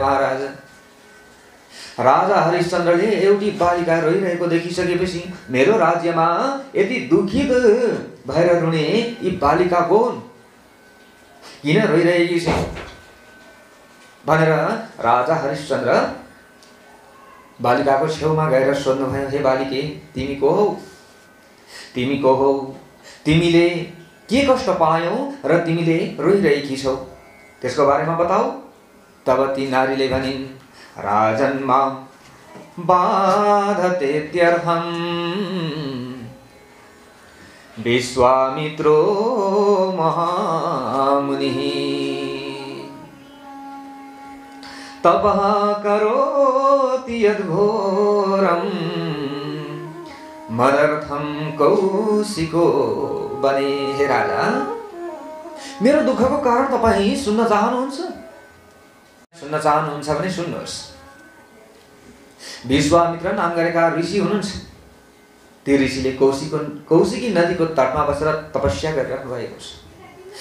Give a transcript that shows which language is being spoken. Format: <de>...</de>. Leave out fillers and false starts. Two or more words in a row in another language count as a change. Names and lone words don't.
<ne>महाराज राजा हरिश्चन्द्रले एउटी बालिका रोइरहेको देखिसकेपछि मेरो राज्यमा यति दुखित भएर रुने यी बालिका कोन, किन रोइरहेकी छिन् भनेर राजा हरिश्चन्द्र बालिकाको छेउमा गएर सोध्नुभयो, हे बालिके तिमी को हौ? तिमीले के कष्ट पायौ र तिमीले रोइरहेकी छौ? त्यसको बारेमा बताऊ। तब ती नारीले भनिन्,</ne> <sa>राजन् मां बाधतेत्यर्थं विश्वामित्रो महामुनिः तपः करोति यद्घोरं मदर्थं कौशिको बने।</sa> <ne>हे राजा, मेरो दुःखको कारण तपाईँ सुन्न चाहनुहुन्छ? सुन्न चाहनुहुन्छ भने सुन्नुहोस्। विश्वामित्र नाम गरेका ऋषि हुनुहुन्छ। ती ऋषिले कौशिकी नदीको तटमा बसेर तपस्या गरिराख्नु भएको छ।</ne>